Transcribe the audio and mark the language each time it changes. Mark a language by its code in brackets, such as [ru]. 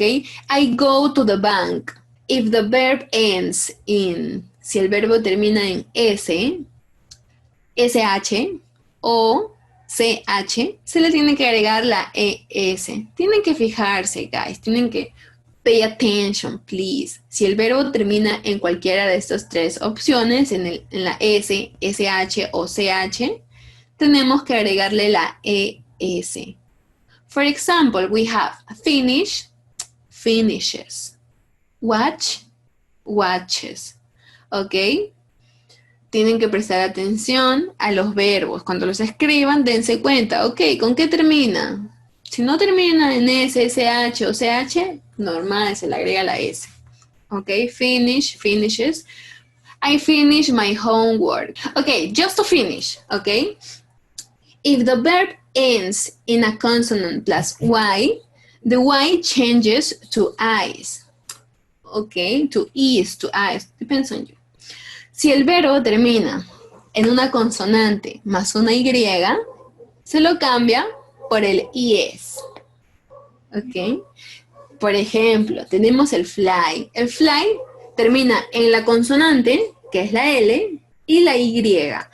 [en] I go to the bank. If the verb ends in, [es] si el verbo termina en S, SH o CH, se le tiene que agregar la ES. Tienen que fijarse, guys. Tienen que [en] pay attention, please. [es] Si el verbo termina en cualquiera de estas tres opciones, en la S, SH o CH, tenemos que agregarle la ES. [en] For example, we have finish, finishes. Watch, watches. ¿Ok? [es] Tienen que prestar atención a los verbos. Cuando los escriban, dense cuenta. Ok, ¿con qué termina? Si no termina en S, SH o CH, normal, se le agrega la S. [en] Ok, finish, finishes. I finish my homework. Ok, just to finish, ok? If the verb ends in a consonant plus Y, the Y changes to I's. Ok, to E's, to I's, depends on you. [es] Si el verbo termina en una consonante más una Y, se lo cambia por el IS. ¿Ok? Por ejemplo, tenemos el fly. El fly termina en la consonante, que es la L, y la Y.